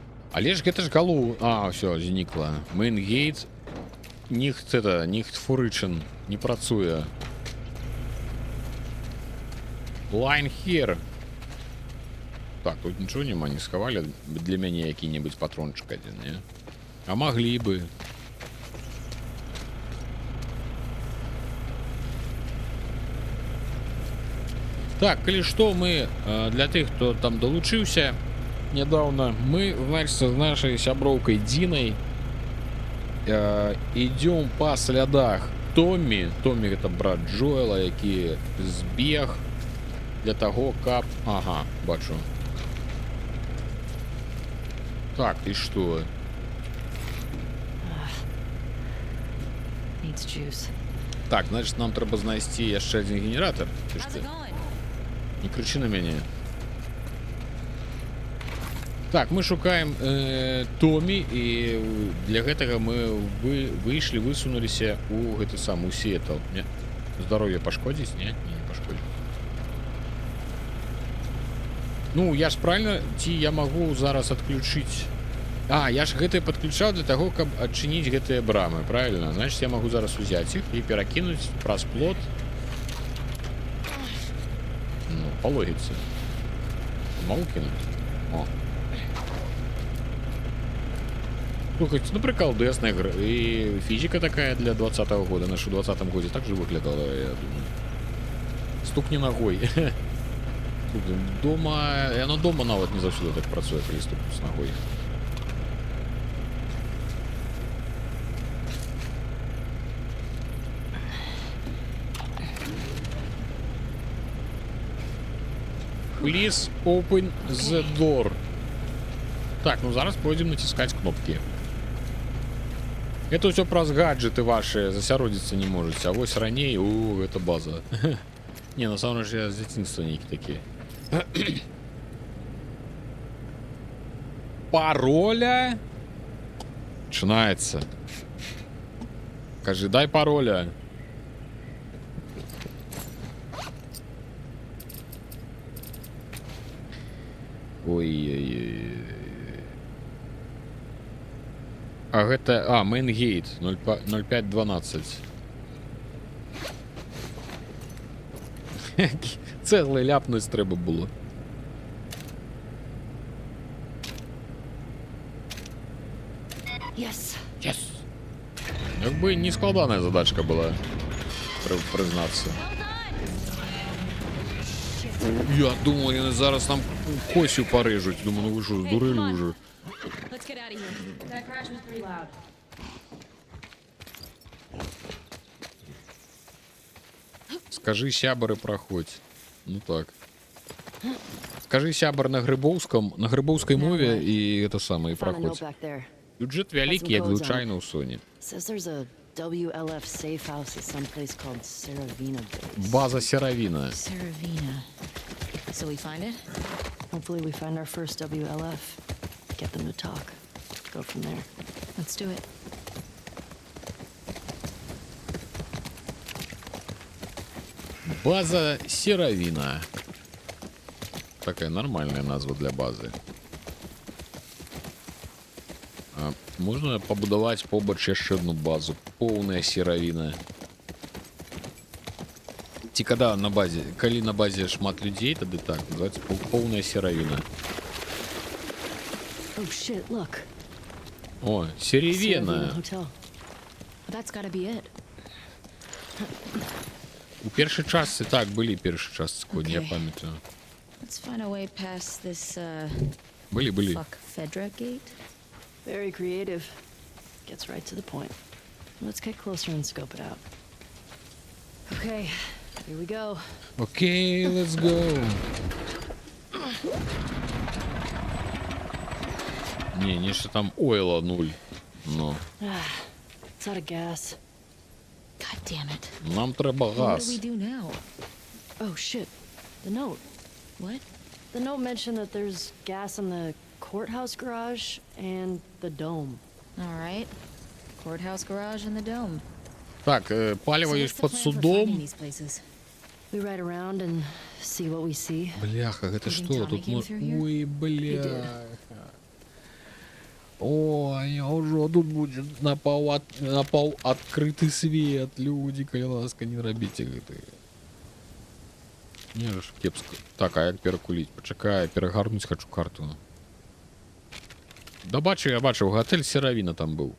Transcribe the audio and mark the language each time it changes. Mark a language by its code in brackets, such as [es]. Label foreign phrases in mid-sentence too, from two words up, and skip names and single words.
[be] Але ж гэта ж галоў... А, все, знікла. Мейнгейт. Ніхт фурычын. Не працуе. [en] Line here. [be] Так, тут нічого нема, не схавалі для мяне які-небудзь патрончык адзін, не? А маглі бы. Так, калі што, мы для тых, хто там далучыўся нядаўна, мы, значит, з нашай сяброўкай Дінай ідём па слядах Томмі. Томмі гэта брат Джоэла, які збег для таго, каб... Ага, бачу. Так, і што? [en] Needs juice. [be] Так, значит, нам трэба знайсці яшчэ адзін генератор. Ты [en] How's [be] што? [en] it going? [be] Не крычы на мяне. Так, мы шукаем Томі, і для гэтага мы выйшлі, высунуліся у гэты сам, у Сіэтл. Не? Здароўе пашкодзіць? Не, не пашкодзіць. Ну, я ж правильно, ці я магу зараз адключыць... А, я ж гэтае падключаў для таго, каб адчыніць гэтыя брамы, правильно? Значит, я магу зараз узяць іх і перакінуць праз плот. Ну, по логіцы. [ru] Могу кінуць? О. Слухайте, ну приколдесная игра. И физика такая для 20-го года. Наша в 20-м году так же выглядала, я думаю. Стукни ногой. Дома... [be] Оно дома нават не заўсёды так працуе, калі стукнуць з ногой. [en] Please open the door. [ru] Так, ну зараз пойдем натискать кнопки. Это все праз гаджеты ваши, засяродзіцца не можете. [be] А вось раней, [ru] это база. Не, на самом деле я с детства нейкі такие. Пароля? Начинается. Кажи, дай пароля. Ой-ой-ой. [be] А гэта... А, Мейнгейт 0512. Цеглы ляпнуць трэба было. [en] Yes. Yes. [be] Як бы не складаная задачка была, признацца. [ru] Я думал, яны зараз нам косю порежуть. Думаю, ну вы что, сдурели уже? [en] Let's get out of here. That crash was pretty loud. [be] Скажи сябар и проходь. Ну так. Скажи сябар на грибоўскай мове и это самое, и проходь. Бюджет вялікі, як звычайна ў Sony. [en] Says there's a WLF safe house at some place called Seravina Base. [be] База Серавина. [en] Seravina. So we find it? Hopefully we find our first WLF. Get them to talk. Go from there. Let's do it. [be] База Серавина. Такая нормальная назва для базы. Можна пабудаваць побач яшчэ одну базу. Поўная серавіна. Ці калі на базе шмат людзей, тады так, называецца поўная серавіна. [en] Oh shit, look. [be] О, Серевена. [en] That's gotta be it. [be] У першай частцы, так, былі першы частцы коні, я памятаю. [en] Let's find a way past this, [be] Былі. [en] fuck Fedra gate. Very creative. Gets right to the point. Let's get closer and scope it out. Okay, here we go. Окей, let's go. [ru] Не, нечто там ойла 0. Но. [en] It's out of gas. God damn it. [be] Нам треба [en] What do [be] газ. [en] we do now? Oh shit. The note. What? The note mentioned that there's gas in the courthouse garage and the dome. All right. Courthouse garage and the dome. [ru] Так, палево [en] So [ru] есть [en] what's the [ru] под [en] plan for finding [ru] судом. [en] these places? We ride around and see what we see. [be] Бляха, гэта [en] You think [be] што? [en] Tommy [be] Тут [en] came through here? [be] Ой, [en] He did. [be] бляха. Ой, а ўжо тут будзе напаў адкрыты свет. Людзі, калі ласка, не рабіце гэты. Не ж кепска. Так, а як перакуліць? Пачакай, перагарнуць хачу карту. Да бачу, я бачыў, гатэль Серавіна там быў.